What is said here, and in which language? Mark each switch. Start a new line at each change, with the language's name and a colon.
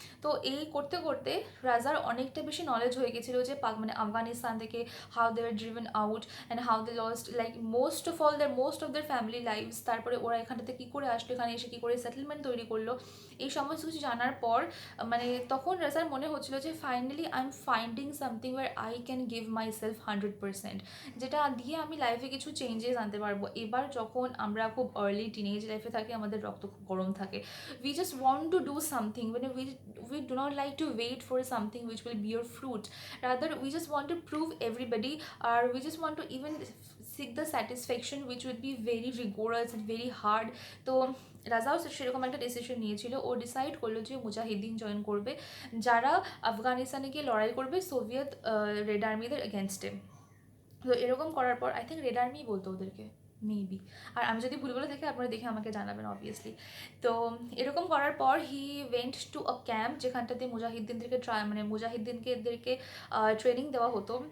Bangla: তো এই করতে করতে রাজার অনেকটা বেশি নলেজ হয়ে গেছিলো যে মানে আফগানিস্তান থেকে
English: how they were driven out and how they lost like most of their family lives,
Bangla: তারপরে ওরা এখানটাতে কী করে আসলো, এখানে এসে কী করে সেটেলমেন্ট তৈরি করলো, এই সমস্ত কিছু জানার পর মানে তখন রাজার মনে হচ্ছিলো যে
English: finally I am finding something where I can give myself 100%,
Bangla: যেটা দিয়ে আমি লাইফে কিছু চেঞ্জেস আনতে পারবো। এবার যখন আমরা খুব আর্লি টিনেজ লাইফে থাকি, আমাদের রক্ত খুব গরম থাকে,
English: we just want to do something, when we do not like to wait for something which will bear fruit, rather we just want to prove everybody, or we just want to even seek the satisfaction which would be very rigorous and very hard.
Bangla: তো রাজাও সেরকম একটা decision নিয়েছিল, ও decide করলো যে মুজাহিদিন join করবে, যারা আফগানিস্তানে গিয়ে লড়াই করবে সোভিয়েত রেড আর্মিদের এগেনস্টে। তো এরকম করার পর আই থিঙ্ক রেড আর্মি বলতো ওদেরকে, মেবি। আর আমি যদি ভুল বলে থাকি আপনারা দেখে আমাকে জানাবেন অবভিয়াসলি। তো এরকম করার পর
English: he went to a camp,
Bangla: যেখানটাতে মুজাহিদ্দিনদেরকে মুজাহিদ্দিনদেরকে ট্রেনিং দেওয়া হতো।